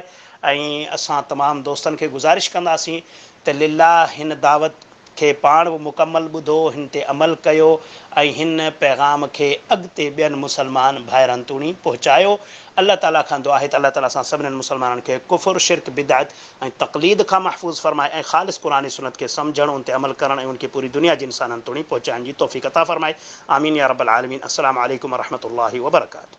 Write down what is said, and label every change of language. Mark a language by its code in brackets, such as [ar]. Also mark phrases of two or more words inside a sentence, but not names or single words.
[sd] ऐं असां तमामु दोस्तनि खे गुज़ारिश कंदासीं त लिल्लाह हिन दावत खे पाण बि मुकमल ॿुधो, हिन ते अमल कयो ऐं हिन पैगाम खे अॻिते ॿियनि मुसलमान भाइरनि ताईं पहुचायो। अल्लाह ताला खां दुआ आहे त अल्लाह ताला असां सभिनीनि मुसलमाननि खे कुफ़ुर, शिरक, बिदअत ऐं तक़लीद खां महफ़ूज़ फ़रमाए ऐं ख़ालिस क़ुरान सुन्नत खे सम्झणु, उन ते अमल करणु ऐं उनखे पूरी दुनिया जे इंसाननि ताईं पहुचाइण जी तौफ़ीक़ अता फ़रमाए। [ar] آمين يا رب العالمين. السلام عليكم ورحمة الله وبركاته.